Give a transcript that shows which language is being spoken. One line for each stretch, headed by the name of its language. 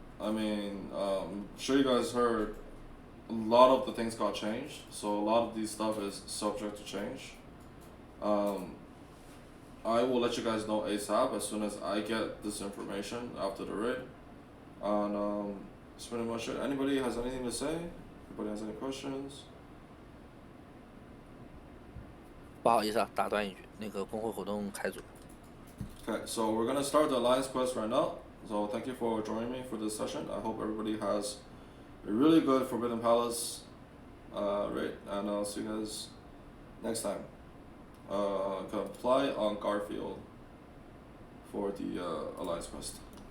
English: I mean, I'm sure you guys heard a lot of the things got changed, so a lot of these stuff is subject to change. I will let you guys know ASAP as soon as I get this information after the raid. And that's pretty much it. Anybody has anything to say? Anybody has any questions?
Chinese: 不好意思啊，打断一句，那个工会活动开组。
English: Okay, so we're gonna start the alliance quest right now. So thank you for joining me for this session. I hope everybody has a really good Forbidden Palace raid, and I'll see you guys next time. Apply on Garfield for the alliance quest.